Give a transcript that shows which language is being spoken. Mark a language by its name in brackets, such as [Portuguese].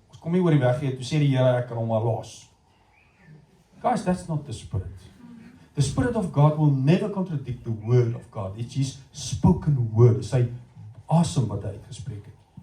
[Afrikaans] Ons kom nie oor die weg nie, toe sê die Here ek kan hom maar los. [English] Guys, that's not the Spirit. The Spirit of God will never contradict the word of God. It's His spoken word. [Afrikaans] Sy asem wat hy gespreek het.